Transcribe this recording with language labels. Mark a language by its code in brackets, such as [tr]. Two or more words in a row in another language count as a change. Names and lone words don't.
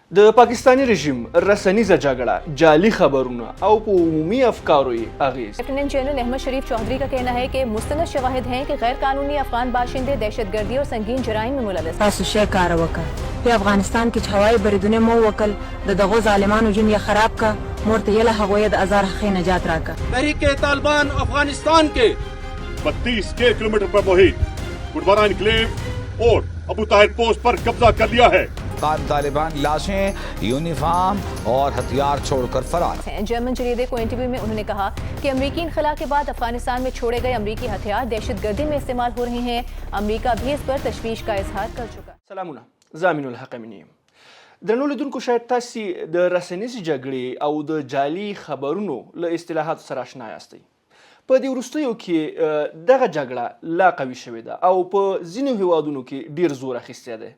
[ps] د پاکستانی رژیم رسنیزه جګړه جعلی خبرونه او په عمومی افکارو یې اغیز [ur] لیفٹیننٹ جنرل احمد شریف چوہدری کا کہنا ہے کہ مستند شواہد ہیں کہ غیر قانونی افغان باشندے دہشت گردی اور سنگین جرائم میں ملوث [ps] تاسو شی کار وکړه په افغانستان کې هوایي بریدونه مو وکړ د دغو ظالمانو جون یې خراب کا مرته یله هغوی د ازار حق نجات راکا [ur] تحریک طالبان افغانستان کے 32 کلومیٹر پر محیط گڈوارا انکلیو اور ابو طاہر پوسٹ پر قبضہ کر لیا ہے. طالبان لاشیں، یونیفارم اور ہتھیار چھوڑ کر فرار ہیں. جرمن جریدے کو انٹرویو میں انہوں نے کہا کہ امریکی انخلا کے بعد افغانستان میں چھوڑے گئے امریکی ہتھیار دہشت گردی میں استعمال ہو رہے ہیں. امریکا بھی اس پر تشویش کا اظہار کر چکا. [ps] سلامونه زامین الحق منیم درنو لیدونکو شاید تاسو د رسنیزې جګړې او د جعلي خبرونو له اصطلاحاتو سره آشنا یاستئ. په دې وروستیو کې دغه جګړه لا قوي شوې ده او په ځینو هیوادونو کې ډیر زور اخیستی دی.